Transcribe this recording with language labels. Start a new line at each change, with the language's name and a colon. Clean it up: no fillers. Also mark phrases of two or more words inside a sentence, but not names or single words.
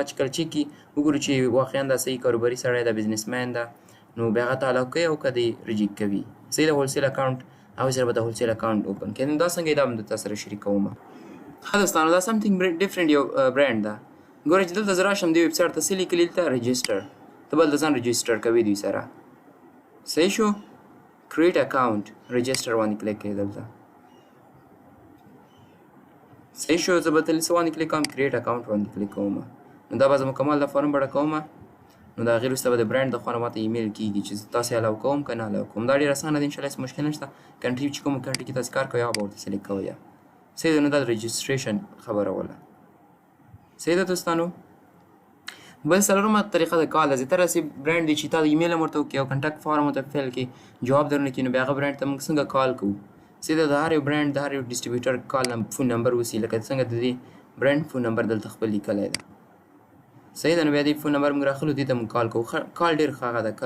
Pashto: چې کله چیک کړي وګوري چې واقعا دا صحیح کاروباري سړی ده بزنسمین ده نو بیا هغه ته الاو کوي او که دې ریجیکټ کوي صحیح ده
English: wholesale account
Pashto: هغوی سره به د
English: wholesale account open
Pashto: کړي نو دا څنګه دا هم درته سره شریکوم ښه دوستانو دا
English: something different
Pashto: یو برانډ ده ګوره چې دلته زه راشم دې ویب سایټ ته څه لیکلي دلته رجسټر ته به دلته ځان رجسټر کوي دوی سره صحیح شو
English: create account register
Pashto: باندې کلیک کړئ دلته صحیح شو زه به دلته څه باندې کلیک کوم
English: create account
Pashto: باندې کلیک کوم نو دا به زه مکمل د فارم بڼه کوم نو د هغې وروسته به د برانډ د خوا نه ماته ایمیل کېږي چې زه تاسې الاو کوم که نه الاو کوم دا ډېر اسانه ده انشاءالله هېڅ مشکل نشته کنټري چې کوم کنټري کې تاسې کار کوئ هغه به ورته سلیکټ کوئ صحیح ده نو دا د رجسټریشن خبره وله صحیح ده دوستانو بل څلورمه طریقه د کال ده زه ته راسې برانډ دی چې تا د ایمیل هم ورته وکړي او
English: contact form
Pashto: ورته فیل کړي جواب درنه کړي نو بیا هغه برانډ ته موږ څنګه کال کوو صحیح ده د هر یو برانډ د هر یو ډسټریبیوټر
English: call phone number
Pashto: اوسي لکه څنګه د دې برانډ
English: phone number
Pashto: دلته خپل لیکلی ده صحیح ده نو بیا دې
English: phone number
Pashto: موږ راخلو دې ته موږ کال کوو کال ډېر ښه هغه ده کال